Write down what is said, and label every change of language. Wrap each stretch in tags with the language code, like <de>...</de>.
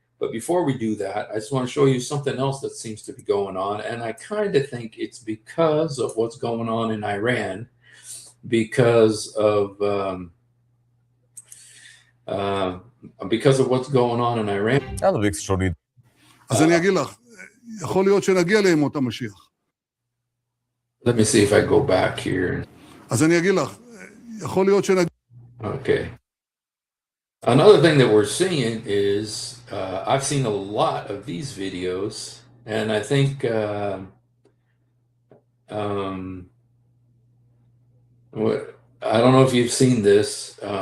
<en>But before we do that, I just want to show you something else that seems to be going on. And I kind of think it's because of what's going on in Iran, because of what's going on in Iran.</en> <he>אז אני אגיד לך, יכול להיות שנגיע לימות המשיח.</he> <en>Let me see if I go back here.</en> <he>אז אני אגיד לך, יכול להיות שנגיע...</he> <en>Okay. Another thing that we're seeing is, I've seen a lot of these videos, and I think, I don't know if you've seen this.</en>